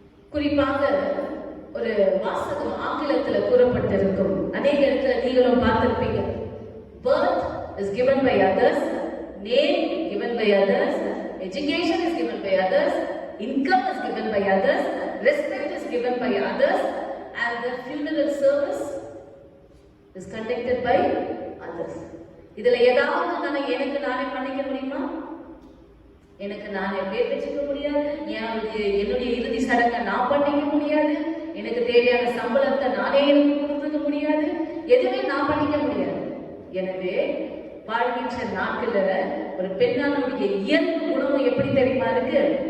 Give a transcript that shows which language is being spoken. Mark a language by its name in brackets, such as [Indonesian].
[Tamil] குறிப்பாக ஒரு வாசகம் ஆங்கிலத்தில் கூறப்பட்டிருக்கும். அநேக இடத்துல நீங்களும் பார்த்திருப்பீங்க. [English] Birth is given by others, name given by others, education is given by others, income is given by others, respect is given by others, and the funeral service is conducted by others. [Tamil] இதுல ஏதாவது எனக்கு நானே பண்ணிக்க முடியுமா? எனக்கு நானே பேர் வச்சுக்க முடியாது. என்னுடைய இறுதி சடங்கை நான் பண்ணிக்க முடியாது. எனக்கு தேவையான சம்பளத்தை நானே எனக்கு கொடுத்துக்க முடியாது. எதுவுமே நான் பண்ணிக்க முடியாது. எனவே வாழ்கின்ற நாட்கள்ல ஒரு பெண்ணானுடைய இயல்பு குணமும் எப்படி தெரியுமா இருக்கு?